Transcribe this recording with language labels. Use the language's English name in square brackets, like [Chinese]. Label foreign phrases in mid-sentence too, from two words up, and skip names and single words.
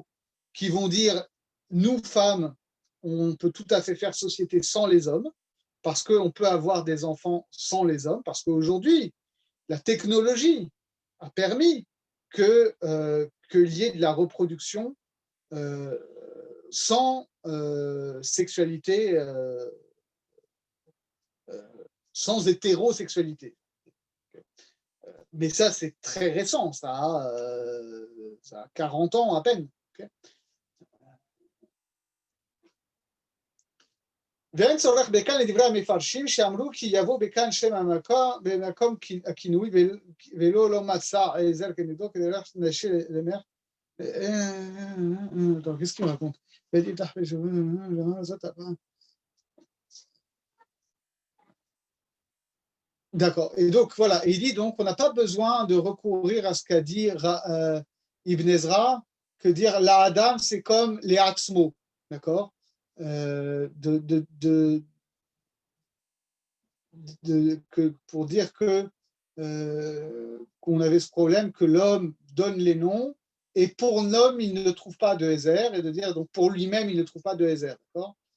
[French] qui vont dire nous femmes, on peut tout à fait faire société sans les hommes, parce qu'on peut avoir des enfants sans les hommes, parce qu'aujourd'hui, la technologie a permis qu'il y ait de la reproduction sans sexualité, sans hétérosexualité. Mais ça, c'est très récent, ça a 40 ans à peine. [Hebrew] ואין צורך בכאן לדברי המפרשים שאמרו כי יבוא בכאן שם במקום הכינוי ולא לא מצא עזר כנגדו כדי להשאיר למך. [French] Qu'est-ce qu'il raconte? D'accord. Et donc voilà, il dit donc on n'a pas besoin de recourir à ce qu'a dit Ibn Ezra, que dire la Adam c'est comme les Atzmo, d'accord, pour dire que qu'on avait ce problème que l'homme donne les noms et pour l'homme il ne trouve pas de Ezer, et de dire donc pour lui-même il ne trouve pas de Ezer, d'accord.